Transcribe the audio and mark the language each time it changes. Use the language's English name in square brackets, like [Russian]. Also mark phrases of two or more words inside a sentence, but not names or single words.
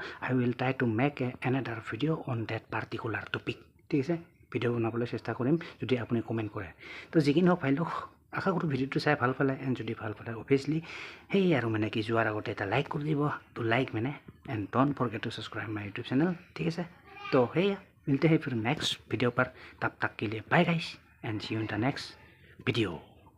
[English] I will try to make another video on that particular topic, [Assamese] ঠিক আছে। ভিডিঅ' বনাবলৈ চেষ্টা কৰিম যদি আপুনি কমেণ্ট কৰে। তো যি কি নহওক ফাইলটো আশা কৰোঁ ভিডিঅ'টো চাই ভাল পালে, এণ্ড যদি ভাল পালে অভিয়াছলি সেই আৰু মানে কি যোৱাৰ আগতে এটা লাইক কৰি দিব, [English] to like [Assamese] মানে, [English] and don't forget to subscribe my YouTube channel, [Assamese] ঠিক আছে। তো সেয়া [Hindi] मिलते हैं फिर [English] next video [Hindi] पर, तब तक के लिए [English] bye guys and see you in the next video.